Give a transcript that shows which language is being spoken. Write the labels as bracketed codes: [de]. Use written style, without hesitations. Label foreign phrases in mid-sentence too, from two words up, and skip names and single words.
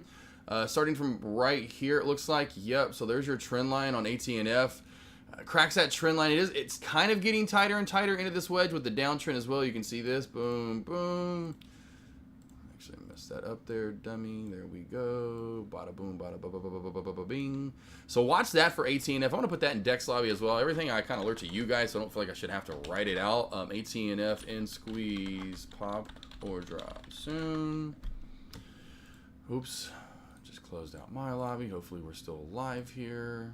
[en] Starting from right here, it looks like. Yep. So there's your trend line on ATNF. Cracks that trend line. It's kind of getting tighter and tighter into this wedge with the downtrend as well. You can see this. Boom, boom. Actually, I messed that up there, dummy. There we go. Bada boom, bada ba ba ba ba ba ba ba bing. So watch that for ATNF. I want to put that in Dex Lobby as well. Everything I kind of alert to you guys, so I don't feel like I should have to write it out. ATNF in squeeze, pop or drop soon. Oops. Just closed out my lobby. Hopefully we're still live here.